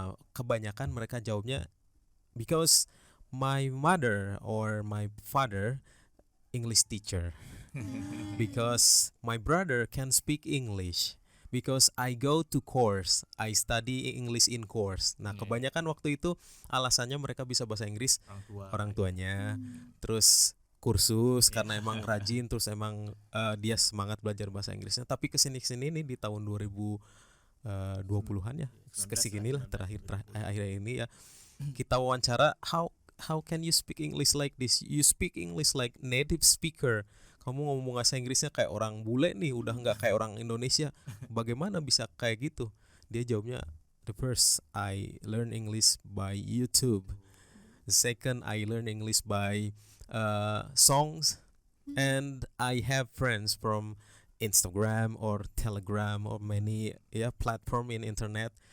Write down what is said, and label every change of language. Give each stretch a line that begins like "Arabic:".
Indonesian: Kebanyakan mereka jawabnya
English: because my mother or my father English teacher, because my brother can speak English, because I go to course, I study English in course.
Indonesian: Nah kebanyakan waktu itu alasannya mereka bisa bahasa Inggris orang tuanya, terus kursus karena emang rajin, terus emang dia semangat belajar bahasa Inggrisnya. Tapi kesini nih di tahun 2020-an ya, kesini lah akhir ini ya, kita wawancara,
English: how can you speak English like this? You speak English like native speaker.
Indonesian: Kamu ngomong bahasa Inggrisnya kayak orang bule nih, udah nggak kayak orang Indonesia. Bagaimana bisa kayak gitu? Dia jawabnya,
English: the first I learn English by YouTube. The second I learn English by songs, and I have friends from Instagram or Telegram or many platform in internet.